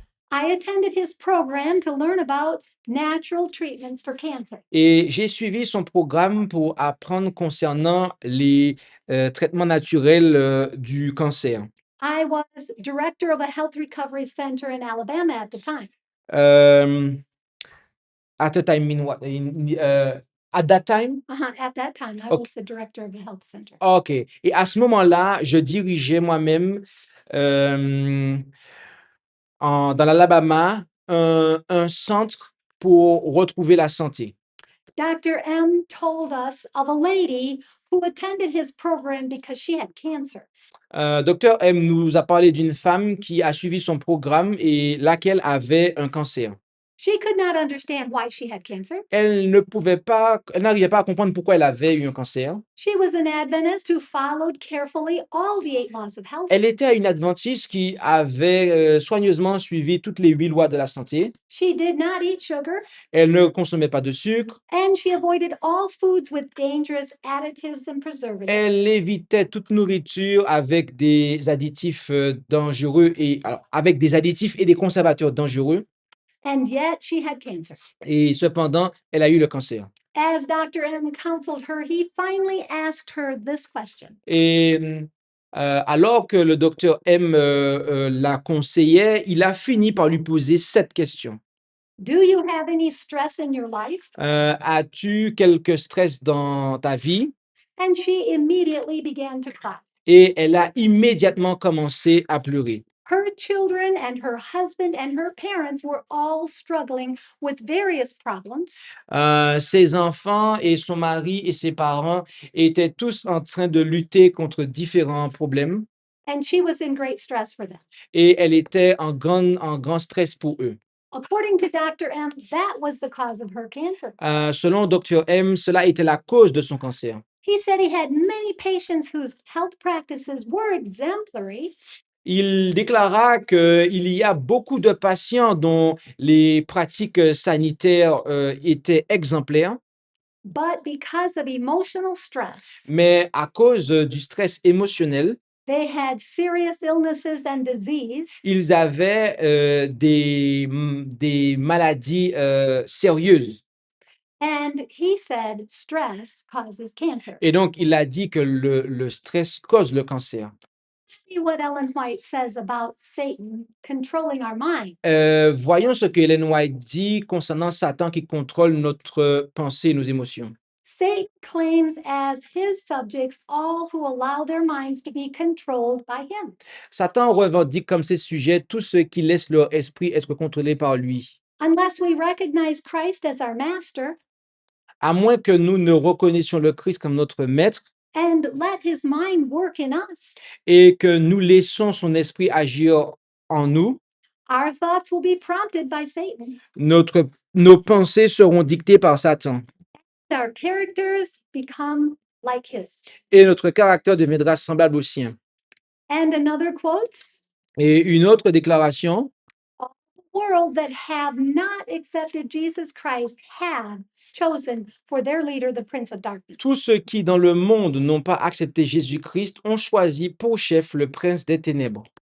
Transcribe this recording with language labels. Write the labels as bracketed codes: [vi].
[en] I attended his program to learn about natural treatments for cancer. [fr] Et j'ai suivi son programme pour apprendre concernant les traitements naturels du cancer. [en] I was director of a health recovery center in Alabama at the time. At the time, mean what? At that time? At that time, I Okay. was the director of a health center. OK. [fr] Et à ce moment-là, je dirigeais moi-même dans l'Alabama un centre pour retrouver la santé. [en] Dr. M told us of a lady who attended his program because she had cancer. [fr] Dr. M nous a parlé d'une femme qui a suivi son programme et laquelle avait un cancer. [en] She could not understand why she had cancer. [fr] Elle n'arrivait pas à comprendre pourquoi elle avait eu un cancer. [en] She was an Adventist who followed carefully all the 8 laws of health. [fr] Elle était une adventiste qui avait soigneusement suivi toutes les 8 lois de la santé. [en] She did not eat sugar, [fr] Elle ne consommait pas de sucre. [en] and she avoided all foods with dangerous additives and preservatives. [fr] Elle évitait toute nourriture avec des additifs dangereux avec des additifs et des conservateurs dangereux. [en] And yet she had cancer. [fr] Et cependant, elle a eu le cancer. [en] As Dr. M counseled her, he finally asked her this question. [fr] Et alors que le docteur M la conseillait, il a fini par lui poser cette question. [en] Do you have any stress in your life? [fr] As-tu quelque stress dans ta vie? [en] And she immediately began to cry. [fr] Et elle a immédiatement commencé à pleurer. [en] Her children and her husband and her parents were all struggling with various problems. [fr] Ses enfants et son mari et ses parents étaient tous en train de lutter contre différents problèmes. [en] And she was in great stress for them. [fr] Et elle était en grand stress pour eux. [en] According to Dr. M, that was the cause of her cancer. [fr] Selon Dr. M, cela était la cause de son cancer. [en] He said he had many patients whose health practices were exemplary, [fr] Il déclara qu'il y a beaucoup de patients dont les pratiques sanitaires étaient exemplaires, [en] but because of emotional stress, [fr] mais à cause du stress émotionnel, [en] they had serious illnesses and disease, [fr] ils avaient des maladies sérieuses. [en] and he said stress causes cancer. [fr] Et donc, il a dit que le stress cause le cancer. [en] See what Ellen White says about Satan controlling our mind. [fr] Voyons ce que Ellen White dit concernant Satan qui contrôle notre pensée et nos émotions. [en] Satan claims as his subjects all who allow their minds to be controlled by him. [fr] Satan revendique comme ses sujets tous ceux qui laissent leur esprit être contrôlés par lui. [en] Unless we recognize Christ as our master [fr] À moins que nous ne reconnaissions le Christ comme notre maître [en] and let his mind work in us, [fr] et que nous laissons son esprit agir en nous, [en] our thoughts will be prompted by Satan. [fr] nos pensées seront dictées par Satan [en] Our characters become like his. [fr] et notre caractère deviendra semblable au sien. [en] And another quote, [fr] Et une autre déclaration, [en] all the world that have not accepted Jesus Christ have chosen for their leader the prince of darkness. [fr] tous ceux qui dans le monde n'ont pas accepté Jésus-Christ ont choisi pour chef le prince des ténèbres.